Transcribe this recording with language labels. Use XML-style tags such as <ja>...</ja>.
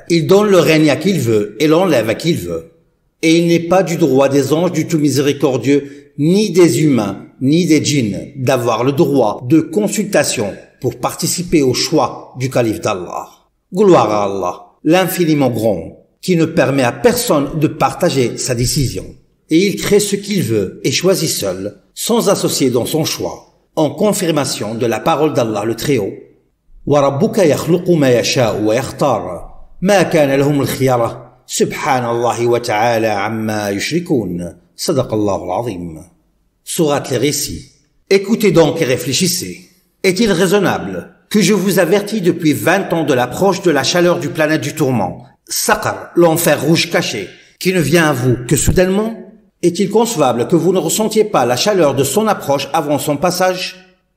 <fr>Il donne le règne à qui il veut et l'enlève à qui il veut. Et il n'est pas du droit des anges du tout miséricordieux, ni des humains, ni des djinns, d'avoir le droit de consultation pour participer au choix du calife d'Allah. Gloire à Allah, l'infiniment grand, qui ne permet à personne de partager sa décision. Et il crée ce qu'il veut et choisit seul, sans associer dans son choix, en confirmation de la parole d'Allah le Très-Haut.</fr> <ar>وَرَبُّكَ يَخْلُقُ مَا يَشَاءُ وَيَخْتَارُ مَا كَانَ لَهُمُ الْخِيَرَةُ Subhanallah wa ta'ala amma yushrikoun.</ar> <fr>Sadaqallahu al-azim. Sourate les récits. Écoutez donc et réfléchissez. Est-il raisonnable que je vous avertis depuis 20 ans de l'approche de la chaleur du planète du tourment, Saqar, l'enfer rouge caché, qui ne vient à vous que soudainement? Est-il concevable que vous ne ressentiez pas la chaleur de son approche avant son passage?</fr>